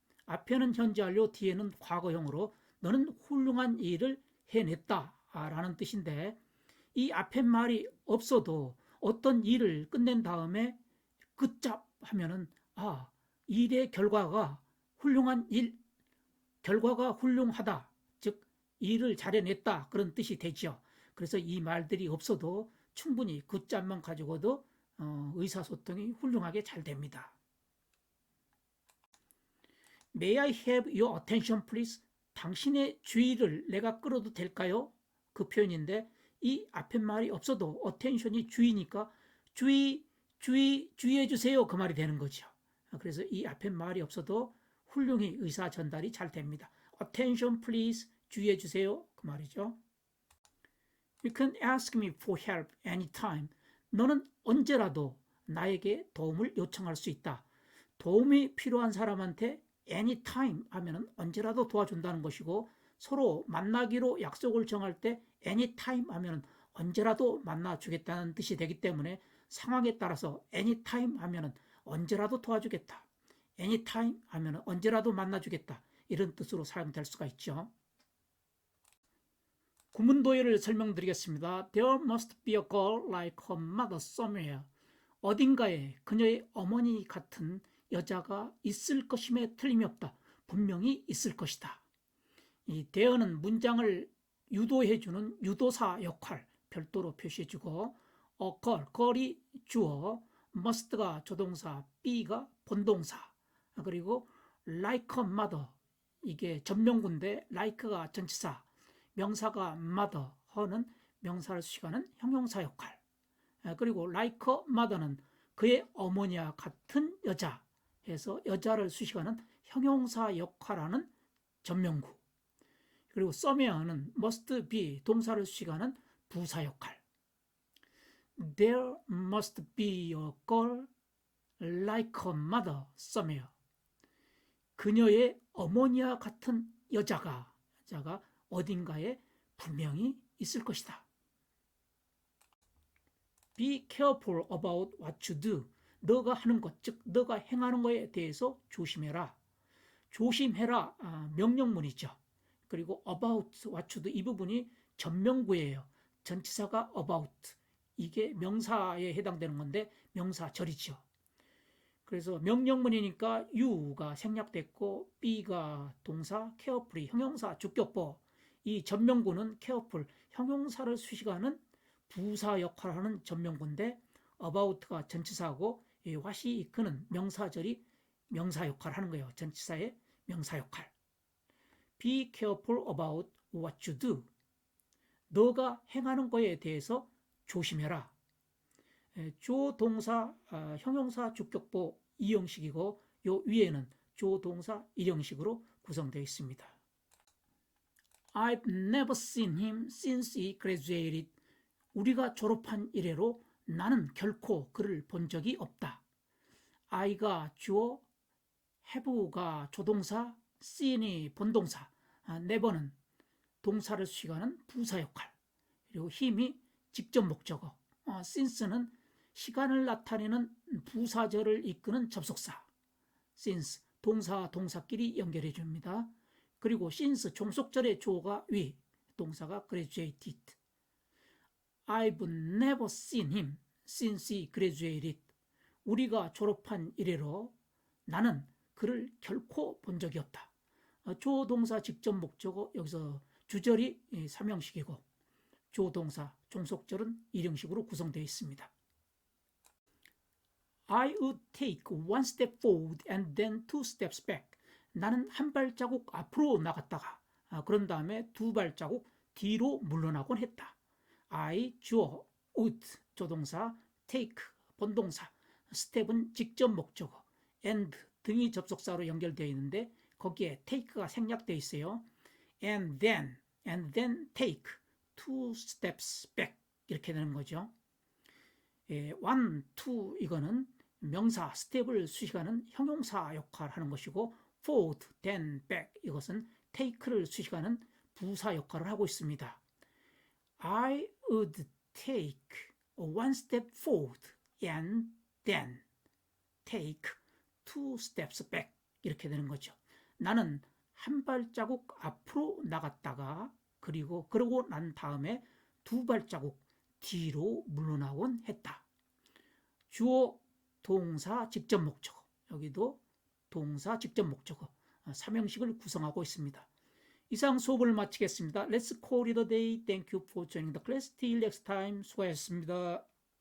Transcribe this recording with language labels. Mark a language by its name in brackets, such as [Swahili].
[Korean] 앞에는 현재 완료, 뒤에는 과거형으로 너는 훌륭한 일을 해냈다 라는 뜻인데 이 앞에 말이 없어도 어떤 일을 끝낸 다음에 [English] good job [Korean] 하면은 일의 결과가 훌륭한 일, 결과가 훌륭하다. 즉 일을 잘해냈다. 그런 뜻이 되죠. 그래서 이 말들이 없어도 충분히 [English] good job [Korean] 만 가지고도 의사소통이 훌륭하게 잘 됩니다. [English] May I have your attention, please? [Korean] 당신의 주의를 내가 끌어도 될까요? 그 표현인데 이 앞에 말이 없어도 attention이 주의니까 주의해 주세요. 그 말이 되는 거죠. 그래서 이 앞에 말이 없어도 훌륭히 의사 전달이 잘 됩니다. [English] Attention, please. [Korean] 주의해 주세요. 그 말이죠. [English] You can ask me for help anytime. [Korean] 너는 언제라도 나에게 도움을 요청할 수 있다. 도움이 필요한 사람한테 anytime 하면은 언제라도 도와준다는 것이고 서로 만나기로 약속을 정할 때 anytime 하면은 언제라도 만나주겠다는 뜻이 되기 때문에 상황에 따라서 anytime 하면은 언제라도 도와주겠다. anytime 하면은 언제라도 만나주겠다. 이런 뜻으로 사용될 수가 있죠. 구문도예를 설명드리겠습니다. [English] There must be a girl like her mother somewhere. [Korean] 어딘가에 그녀의 어머니 같은 여자가 있을 것임에 틀림이 없다. 분명히 있을 것이다. 이 there는 문장을 유도해주는 유도사 역할 별도로 표시해주고 a girl, girl이 주어, must가 조동사, be가 본동사, 그리고 [English] like a mother [Korean] 이게 전명구인데 like가 전치사, 명사가 mother, her는 명사를 수식하는 형용사 역할, 그리고 [English] like a mother [Korean] 는 그의 어머니와 같은 여자 해서 여자를 수식하는 형용사 역할하는 전명구, 그리고 somewhere는 [English] must be [Korean] 동사를 수식하는 부사 역할. [English] There must be a girl like her mother somewhere. [Korean] 그녀의 어머니와 같은 여자가 어딘가에 분명히 있을 것이다. [English] Be careful about what you do. [Korean] 너가 하는 것, 즉 너가 행하는 것에 대해서 조심해라. 조심해라 명령문이죠. 그리고 [English] about what you do [Korean] 이 부분이 전명구예요. 전치사가 about 이게 명사에 해당되는 건데 명사절이죠. 그래서 명령문이니까 you가 생략됐고 be가 동사, carefully 형용사 주격보, 이 전명구는 careful 형용사를 수식하는 부사 역할을 하는 전명구인데 about가 전치사고 이 what이 이끄는 명사절이 명사 역할을 하는 거예요. 전치사의 명사 역할. [English] Be careful about what you do. [Korean] 너가 행하는 거에 대해서 조심해라. 조동사, 형용사 주격보 이형식이고 요 위에는 조동사 일형식으로 구성되어 있습니다. [English] I've never seen him since he graduated. [Korean] 우리가 졸업한 이래로 나는 결코 그를 본 적이 없다. I가 주어, have가 조동사, seen이 본동사, never는 동사를 수식하는 부사 역할, 그리고 him이 직접 목적어, since는 시간을 나타내는 부사절을 이끄는 접속사, since 동사와 동사끼리 연결해 줍니다. 그리고 since 종속절의 주어가 위, 동사가 graduated. [English] I've never seen him since he graduated. [Korean] 우리가 졸업한 이래로 나는 그를 결코 본 적이 없다. 주어 동사 직접 목적어 여기서 주절이 삼형식이고 주어 동사 종속절은 일형식으로 구성되어 있습니다. [English] I would take one step forward and then two steps back. [Korean] 나는 한 발자국 앞으로 나갔다가 그런 다음에 두 발자국 뒤로 물러나곤 했다. I 주어, would 조동사, take 본동사, step은 직접 목적어, and 등이 접속사로 연결되어 있는데 거기에 take가 생략되어 있어요. [English] and then take two steps back [Korean] 이렇게 되는 거죠. one, two 이거는 명사 스텝을 수식하는 형용사 역할을 하는 것이고 [English] forward, then back [Korean] 이것은 take를 수식하는 부사 역할을 하고 있습니다. [English] I would take one step forward and then take two steps back [Korean] 이렇게 되는 거죠. 나는 한 발자국 앞으로 나갔다가 그러고 난 다음에 두 발자국 뒤로 물러나곤 했다. 주어, 동사, 직접 목적어 여기도 동사, 직접 목적어 삼형식을 구성하고 있습니다. 이상 수업을 마치겠습니다. [English] Let's call it a day. Thank you for joining the class. Till next time. [Korean] 수고하셨습니다.